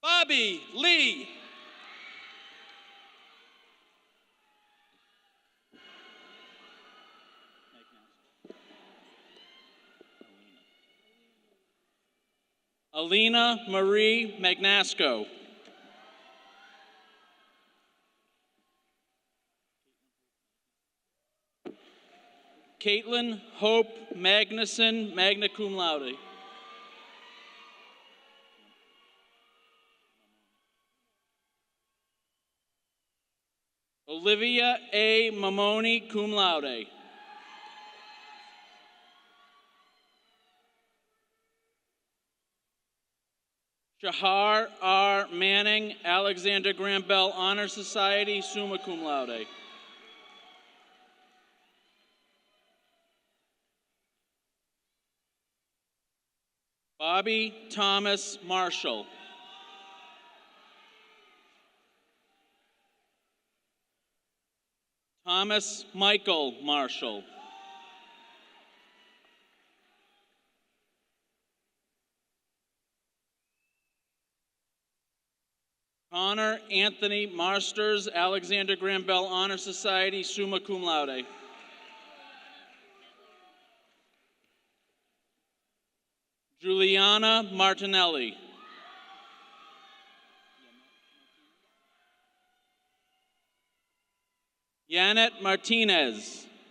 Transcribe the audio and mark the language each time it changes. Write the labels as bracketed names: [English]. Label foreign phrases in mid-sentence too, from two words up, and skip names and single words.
[English] Abby Leigh. Alina Marie Magnasco. Caitlin Hope Magnuson, [Latin] magna cum laude. [English] Olivia A. Mamoni, [Latin] cum laude. [English] Shahar R. Manning, Alexander Graham Bell Honor Society, [Latin] summa cum laude. [English] Bobby Thomas Marshall. Thomas Michael Marshall. Connor Anthony Marsters, Alexander Graham Bell Honor Society, [Latin] summa cum laude. [English] Juliana Martinelli. Yanet Martinez.